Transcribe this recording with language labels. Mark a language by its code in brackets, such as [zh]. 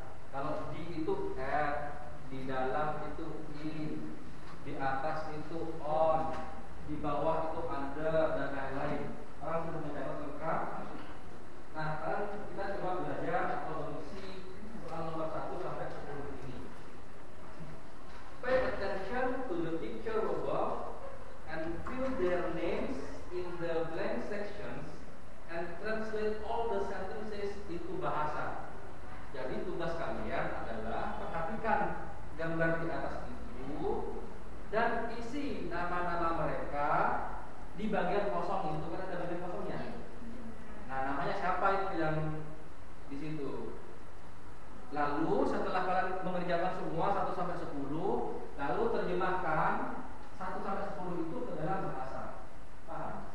[id] Kalau di itu R, di dalam itu in, di atas itu on, di bawah itu under dan lain-lain. Orang sudah mencatat lengkap. Nah, sekarang kita coba belajar atau mengisi soal nomor 1 sampai 10 ini. [en] Pay attention to the picture above and fill their names in the blank sections and translate all the sentences into bahasa. [id] Jadi tugas kalian adalah perhatikan gambar di atas itu dan isi nama-nama mereka di bagian kosong itu, kan ada bagian kosongnya. Nah, namanya siapa itu yang di situ. Lalu setelah kalian mengerjakan semua 1 sampai 10, lalu terjemahkan 1 sampai 10 itu ke dalam bahasa. Paham?